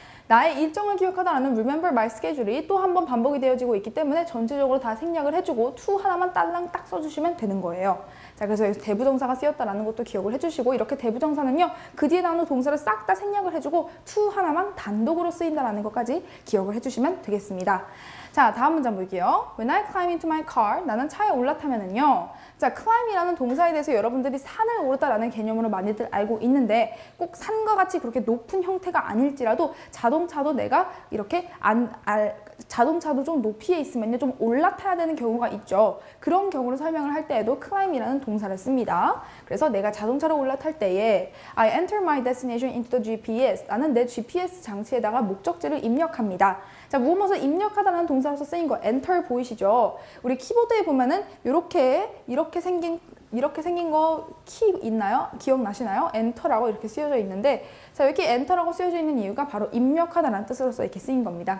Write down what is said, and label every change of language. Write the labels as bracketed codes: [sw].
[ko] 나의 일정을 기억하다라는 [en] remember my schedule [ko] 이 또 한 번 반복이 되어지고 있기 때문에 전체적으로 다 생략을 해주고 to 하나만 딸랑 딱 써주시면 되는 거예요. 자, 그래서 여기서 대부정사가 쓰였다라는 것도 기억을 해주시고 이렇게 대부정사는요. 그 뒤에 나오는 동사를 싹 다 생략을 해주고 to 하나만 단독으로 쓰인다라는 것까지 기억을 해주시면 되겠습니다. 자, 자, 다음 문장 볼게요. [en] When I climb into my car, [ko] 나는 차에 올라타면은요. 자, climb이라는 동사에 대해서 여러분들이 산을 오르다라는 개념으로 많이들 알고 있는데 꼭 산과 같이 그렇게 높은 형태가 아닐지라도 자동차도 내가 이렇게 자동차도 좀 높이에 있으면요 좀 올라타야 되는 경우가 있죠. 그런 경우를 설명을 할 때에도 climb이라는 동사를 씁니다. 그래서 내가 자동차로 올라탈 때에 [en] I enter my destination into the GPS. [ko] 나는 내 GPS 장치에다가 목적지를 입력합니다. 자, 무엇을 입력하다라는 동사로서 쓰인 거 enter 보이시죠? 우리 키보드에 보면은 이렇게 생긴 거 키 있나요? 기억나시나요? 엔터라고 이렇게 쓰여져 있는데 자, 여기 엔터라고 쓰여져 있는 이유가 바로 입력하다라는 뜻으로서 이렇게 쓰인 겁니다.